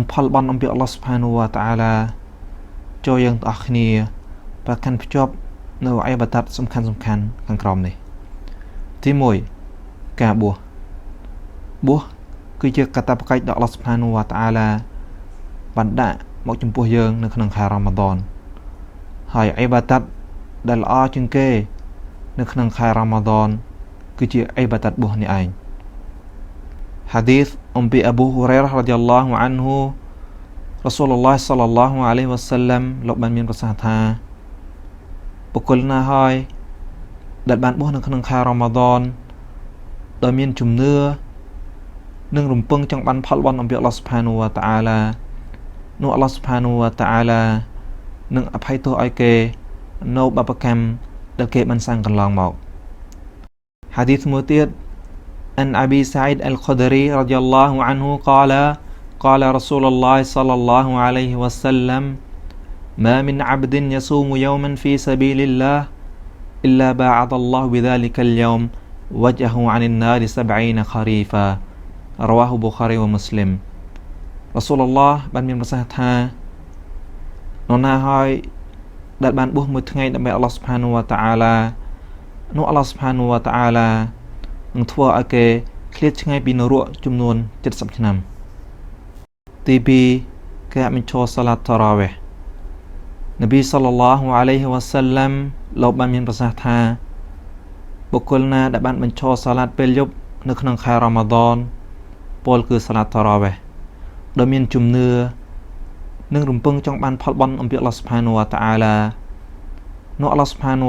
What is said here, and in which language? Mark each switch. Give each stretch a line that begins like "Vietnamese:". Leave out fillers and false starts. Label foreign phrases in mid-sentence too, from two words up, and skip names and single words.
Khmer: ផលបុណ្យអំពីអល់ឡោះ
Arabic: سبحانه وتعالى
Khmer: ចូលយើងទាំងអស់គ្នាប្រកាន់ភ្ជាប់នៅអ៊ីបាដាតសំខាន់ខាងក្រោមនេះទី1ការបួសគឺជាកាតព្វកិច្ចដែលអល់ឡោះ
Arabic: سبحانه وتعالى
Khmer: បានដាក់មកចំពោះយើងនៅក្នុងខែរ៉ាម៉ាឌនហើយអ៊ីបាដាតដែលល្អជាងគេនៅក្នុងខែរ៉ាម៉ាឌនគឺជាអ៊ីបាដាតបួសនេះឯង
Arabic: حديث أبي أبو هريرة رضي الله عنه رسول الله صلى الله عليه وسلم
Khmer: លោកបានមានប្រសាសន៍ថាបុគ្គលណាហើយដែលបានបួសនៅក្នុងខែរ៉ាម៉ាឌនដោយមានជំនឿនិងរំពឹងចង់បានផលបុណ្យអំពីអល់ឡោះ
Arabic: سبحانه وتعالى
Khmer: នោះអល់ឡោះ
Arabic: سبحانه وتعالى
Khmer: នឹងអភ័យទោសឲ្យគេនៅបាបកម្មដែលគេបានសាងកន្លងមក
Arabic: حديث មួយទៀត أن أبي سعيد الخدري رضي الله عنه قال رسول الله صلى الله عليه وسلم ما من عبد يصوم يوما في سبيل الله إلا باعد الله بذلك اليوم وجهه عن النار 70 خريفا رواه بخاري ومسلم رسول الله
Khmer: បានមានប្រសាសន៍ថានរណាហើយដែលបានបួសមួយថ្ងៃដើម្បីអល់ឡោះ
Arabic: سبحانه وتعالى
Khmer: នោះអល់ឡោះ
Arabic: سبحانه وتعالى
Khmer: នឹងធ្វើឲ្យគេឃ្លាតឆ្ងាយពីនរកចំនួន70ឆ្នាំទី 2ការបញ្ឈរសាឡាតតារ៉ាវីហ៍នប៊ី
Arabic: صلى الله عليه وسلم
Khmer: លោកបានមានប្រសាសន៍ថាបុគ្គលណាដែលបានបញ្ឈរសាឡាតពេលយប់នៅក្នុងខែរ៉ាម៉ាឌនពលគឺសាឡាតតារ៉ាវីហ៍ដែលមានជំនឿនិងរំពឹងចង់បានផលបុណ្យអំពីអល់ឡោះ
Arabic: سبحانه وتعالى
Khmer: នោះអល់ឡោះស៊ុបហានវ